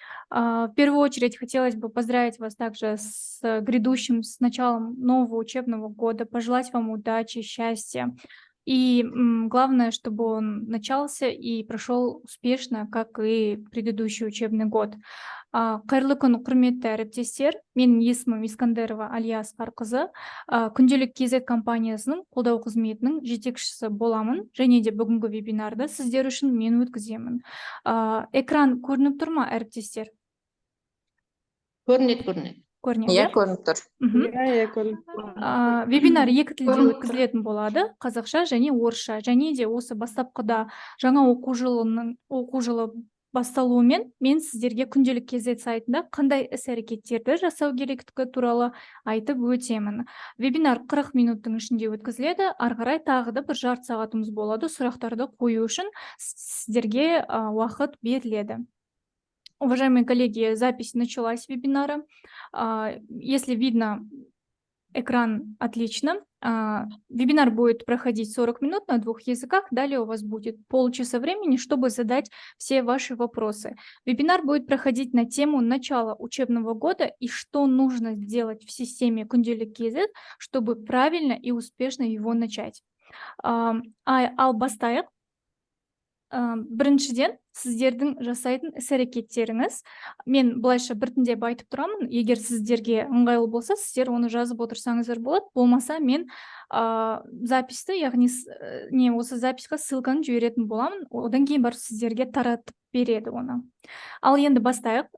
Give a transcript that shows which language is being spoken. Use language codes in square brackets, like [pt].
[ru] В первую очередь хотелось бы поздравить вас также с грядущим, с началом нового учебного года, пожелать вам удачи, счастья. И главное, чтобы он начался и прошел успешно, как и предыдущий учебный год. [kk] Қайырлы күн, құрметті әріптестер. Менің есімім Искандерова Алия Аскарқызы. Күнделік КЗ компаниясының қолдау қызметінің жетекшісі боламын, және де бүгінгі вебинарды сіздер үшін мен өткіземін. Экран көрініп тұр ма, әріптестер? Көрінеді. Иә, көрініп тұр. Вебинар екі тілде өткізілетін болады, қазақша және орысша. Және де осы бастапқыда жаңа оқу жылы басталуымен мен сіздерге күнделік КЗ сайтында қандай іс-әрекеттерді жасау керектігі туралы айтып өтемін. Вебинар 40 минуттың ішінде өткізіледі. Ары қарай тағы да бір жарты сағатымыз болады. Сұрақтарды қою үшін сіздерге уақыт беріледі. [ru] Уважаемые коллеги, запись началась вебинара. Если видно экран, отлично. Вебинар будет проходить 40 минут на 2 языках. Далее у вас будет полчаса времени, чтобы задать все ваши вопросы. Вебинар будет проходить на тему начала учебного года и что нужно сделать в системе Кунделик КЗ, чтобы правильно и успешно его начать. [kk] Ал бастайық. Біріншіден, сіздердің жасайтын іс-әрекеттеріңіз, мен былайша біртіндеп айтып тұрамын, егер сіздерге ыңғайлы болса, сіздер оны жазып отырсаңыздар болады, болмаса мен записті, яғни осы записқа ссылканы жіберетін боламын, одан кейін барып сіздерге таратып береді оны. Ал енді бастайық.